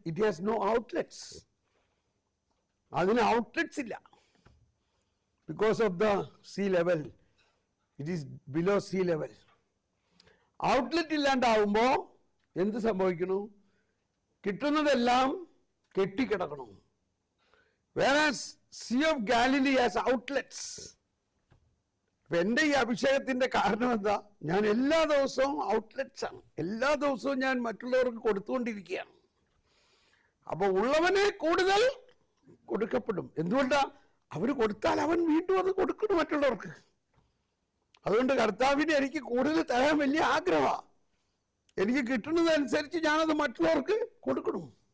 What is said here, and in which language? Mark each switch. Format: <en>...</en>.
<en>It has no outlets.</en> <ml>അതിന് outlets ഇല്ല.</ml> <en>Because of the sea level, it is below sea level.</en> <ml>Outlet ഇല്ലാണ്ടാവുമ്പോ എന്ത് സംഭവിക്കുന്നു? കിട്ടുന്നതെല്ലാം കെട്ടിക്കിടക്കണം.</ml> <en>Whereas Sea of Galilee has outlets.</en> <ml>അപ്പൊ എൻ്റെ ഈ അഭിഷേകത്തിന്റെ കാരണം എന്താ? ഞാൻ എല്ലാ ദിവസവും ഔട്ട്ലെറ്റ്സ് ആണ്. എല്ലാ ദിവസവും ഞാൻ മറ്റുള്ളവർക്ക് കൊടുത്തുകൊണ്ടിരിക്കുകയാണ്. അപ്പൊ ഉള്ളവനെ കൂടുതൽ കൊടുക്കപ്പെടും. എന്തുകൊണ്ടാ? അവര് കൊടുത്താൽ അവൻ വീണ്ടും അത് കൊടുക്കണം മറ്റുള്ളവർക്ക്. അതുകൊണ്ട് കർത്താവിനെ എനിക്ക് കൂടുതൽ തരാൻ വലിയ ആഗ്രഹമാണ്. എനിക്ക് കിട്ടുന്നതനുസരിച്ച് ഞാനത് മറ്റുള്ളവർക്ക് കൊടുക്കണം.</ml>